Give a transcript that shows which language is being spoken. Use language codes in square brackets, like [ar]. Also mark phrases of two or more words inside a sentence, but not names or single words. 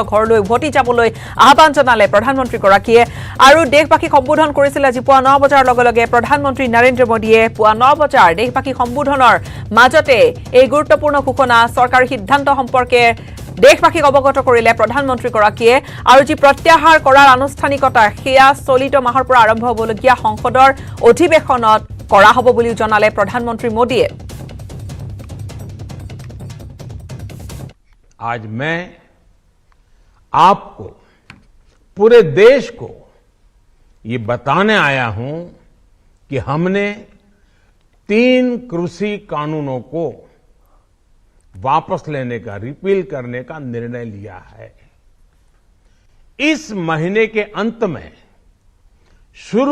[as] ঘৰলৈ উভতি যাবলৈ আহ্বান জনালে প্ৰধানমন্ত্ৰীগৰাকীয়ে আৰু দেশবাসী সম্বোধন কৰিছিল আজি পুৱা 9 বজাৰ লগে লগে প্ৰধানমন্ত্ৰী নৰেন্দ্ৰ মোদীয়ে পুৱা 9 বজাৰ দেশবাসী সম্বোধনৰ মাজতে এই গুৰুত্বপূৰ্ণ ঘোষণা চৰকাৰী সিদ্ধান্ত সম্পৰ্কে দেশবাসীক অৱগত কৰিলে প্ৰধানমন্ত্ৰীগৰাকীয়ে আৰু যি প্ৰত্যাহাৰ কৰাৰ আনুষ্ঠানিকতা সেয়া চলিত মাহৰ পৰা আৰম্ভ হ'বলগীয়া সংসদৰ অধিৱেশনত কৰা হ'ব বুলি জনালে প্ৰধানমন্ত্ৰী মোদীয়ে [hi] आज मैं आपको पूरे देश को ये बताने आया हूं कि हमने 3 कृषि कानूनों को वापस लेने का रिपील करने का निर्णय लिया है इस महीने के अंत में शुरू